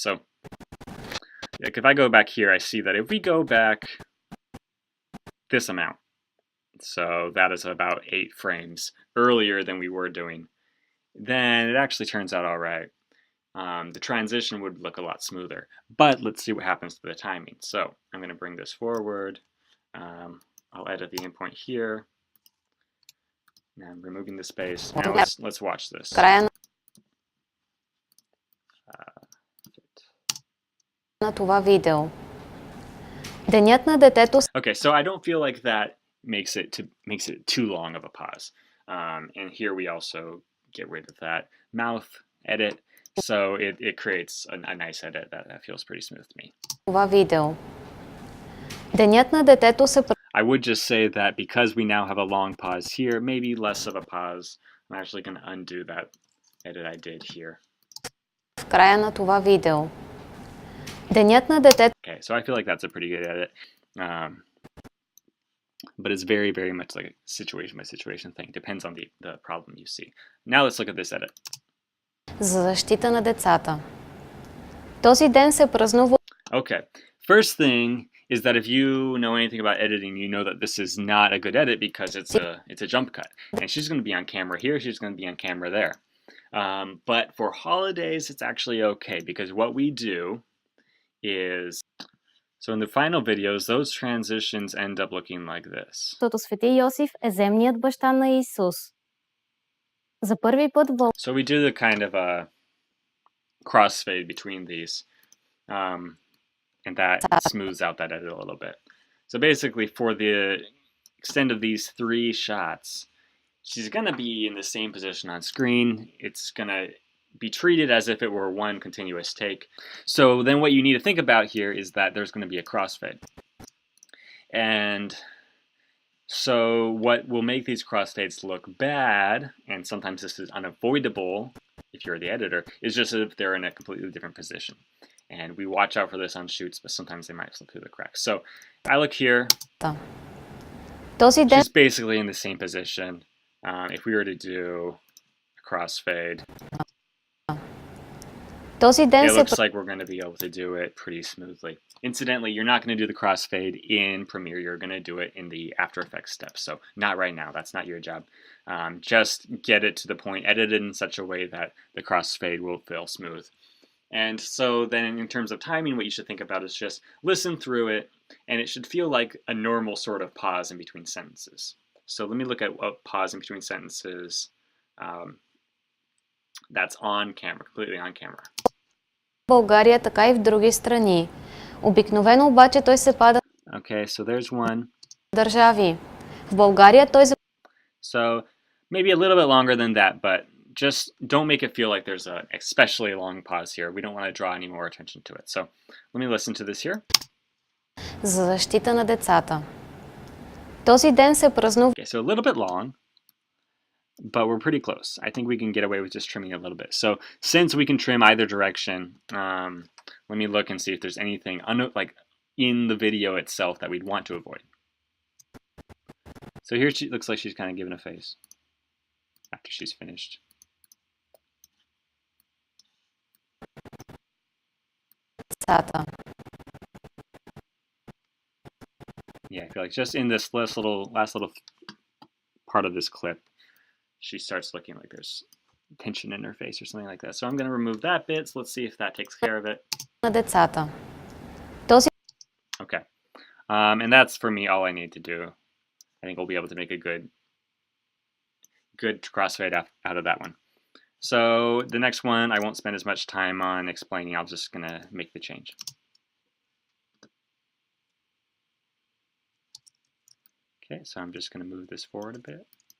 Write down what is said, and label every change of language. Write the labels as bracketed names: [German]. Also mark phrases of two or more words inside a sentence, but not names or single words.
[English] So like if I go back here, I see that if we go back this amount, so that is about 8 frames earlier than we were doing, then it actually turns out all right. The transition would look a lot smoother, but let's see what happens to the timing. So I'm going to bring this forward. I'll edit the endpoint here. Now I'm removing the space. Now let's watch this. [Bulgarian] края на това видео. Денят на детето се [English] Okay, so I don't feel like that makes it too long of a pause. And here we also get rid of that mouth edit, so it creates a nice edit that feels pretty smooth to me. [Bulgarian] това видео. Денят на детето се [English] I would just say that because we now have a long pause here, maybe less of a pause. I'm actually going to undo that edit I did here. [Bulgarian] в края на това видео. Денят на детето [English] Okay, so I feel like that's a pretty good edit. But it's very, very much like a situation by situation thing. Depends on the problem you see. Now let's look at this edit. [Bulgarian] за защита на децата. Този ден се празнува [English] Okay, first thing is that if you know anything about editing, you know that this is not a good edit because it's a jump cut. And she's going to be on camera here, she's going to be on camera there. But for holidays, it's actually okay because what we do is, so in the final videos, those transitions end up looking like this. [Bulgarian] защото Свети Йосиф е земният баща на Исус. За първи път [English] So we do the kind of a crossfade between these, and that smooths out that edit a little bit. So basically, for the extent of these 3 shots, she's going to be in the same position on screen. It's going to be treated as if it were one continuous take. So then what you need to think about here is that there's going to be a crossfade. And so what will make these crossfades look bad, and sometimes this is unavoidable if you're the editor, is just if they're in a completely different position. And we watch out for this on shoots, but sometimes they might slip through the cracks. So I look here, [Bulgarian] този ден [English] she's basically in the same position. If we were to do a crossfade, [Bulgarian] този ден [English] it [Bulgarian] се [English] looks like we're going to be able to do it pretty smoothly. Incidentally, you're not going to do the crossfade in Premiere. You're going to do it in the After Effects step. So not right now. That's not your job. Just get it to the point, edit it in such a way that the crossfade will feel smooth. And so then in terms of timing, what you should think about is just listen through it, and it should feel like a normal sort of pause in between sentences. So let me look at what pause in between sentences that's on camera, completely on camera. [Bulgarian] в България, така и в други страни. Обикновено обаче той се пада [English] Okay, so there's one. [Bulgarian] в държави. В България той [English] So maybe a little bit longer than that, but just don't make it feel like there's an especially long pause here. We don't want to draw any more attention to it. So let me listen to this here. [Bulgarian] за защита на децата. Този ден се празнува [English] Okay, so a little bit long, but we're pretty close. I think we can get away with just trimming a little bit. So since we can trim either direction, let me look and see if there's anything like in the video itself that we'd want to avoid. So here she looks like she's kind of giving a face after she's finished. [Bulgarian] децата. [English] Yeah, I feel like just in this last little part of this clip, she starts looking like there's tension in her face or something like that. So I'm going to remove that bit. So let's see if that takes care of it. [Bulgarian] на децата. Този [English] Okay. And that's for me all I need to do. I think we'll be able to make a good crossfade out of that one. So the next one I won't spend as much time on explaining. I'm just gonna make the change. Okay, so I'm just gonna move this forward a bit.